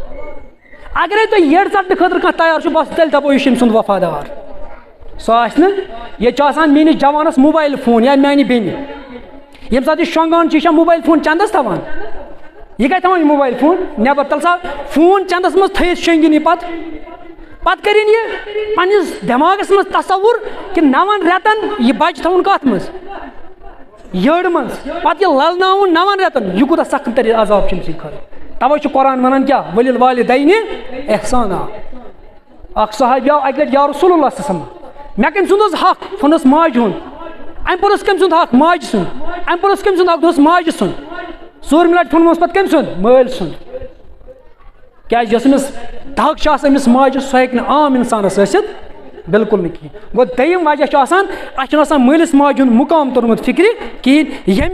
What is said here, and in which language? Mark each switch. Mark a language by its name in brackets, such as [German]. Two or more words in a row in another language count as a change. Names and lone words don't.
[Kashmiri] اگرے تُہۍ یٔڈ ژٹنہٕ خٲطرٕ کانٛہہ تیار چھُ بس تیٚلہِ دپو یہِ چھُ أمۍ سُنٛد وفادار سُہ آسہِ نہٕ ییٚتہِ چھُ آسان میٲنِس جوانس موبایل فون یا میانہِ بیٚنہِ ییٚمہِ ساتہٕ یہِ شۄنٛگان چھُ یہِ چھا موبایل فون چندس تھاوان یہِ کتہِ تھاوان یہِ موبایل فون نٮ۪بر تَلہٕ سا فون چندس منٛز تھٲیِتھ شۄنٛگِن یہِ پتہٕ کٔرِنۍ یہِ پننِس دٮ۪ماغس منٛز تصور کہِ 9 رٮ۪تن یہِ بچہِ تھاوُن کتھ منٛز یٔڈ منٛز پتہٕ یہِ للناوُن 9 رٮ۪تن یہِ کوٗتاہ سخت ترِ عذاب چھُ أمۍ سٕنٛدِ خٲطرٕ توے چھُ قرآن ونان کیٛاہ [Arabic] ولِل والِدینہِ احسانا [Kashmiri] اکھ صحابی آو اکہِ لٹہِ [Arabic] یا رسول اللہ صلی اللہ علیہ وسلم [Kashmiri] مےٚ کٔمۍ سُنٛد حظ حق فونس ماجہِ ہُنٛد امہِ پوٚتُس کٔمۍ سُنٛد حق ماجہِ سُنٛد امہِ پوٚتُس کٔمۍ سُنٛد حق دوٚپُس ماجہِ سُنٛد ژوٗرمہِ لَٹہِ ووٚنمَس پَتہٕ کٔمۍ سُنٛد مٲلۍ سُنٛد کیٛازِ یۄس أمِس دَگ چھِ آسان أمِس ماجہِ سۄ ہیٚکہِ نہٕ عام اِنسانَس ٲسِتھ بالکل نہٕ کِہیٖنۍ گوٚو دوٚیِم وجہ چھُ آسان اَسہِ چھُنہٕ آسان مٲلِس ماجہِ ہُنٛد مُقام توٚرمُت فِکرِ کِہیٖنۍ ییٚمہِ